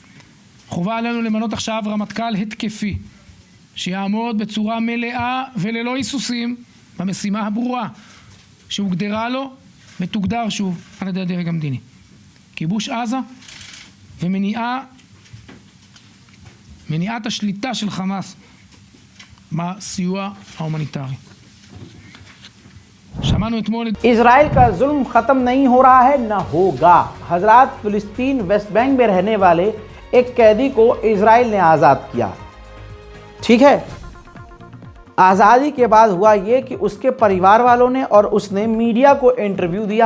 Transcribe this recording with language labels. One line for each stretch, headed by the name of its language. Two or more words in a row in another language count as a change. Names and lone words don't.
Hebrew: חובה עלינו למנות עכשיו רמטכ"ל התקפי שיעמוד בצורה מלאה וללא היסוסים במשימה הברורה שהוגדרה לו ותוגדר שוב על ידי הדרג המדיני. כיבוש עזה ומניעת השליטה של חמאס בסיוע ההומניטרי. שמענו אתמול
Hindi: इजराइल का जुल्म ख़त्म नहीं हो रहा है, न होगा। हजरात, फिलिस्तीन वेस्ट बैंक में रहने वाले एक कैदी को इजराइल ने आज़ाद किया। ठीक है, आज़ादी के बाद हुआ ये कि उसके परिवार वालों ने और उसने मीडिया को इंटरव्यू दिया।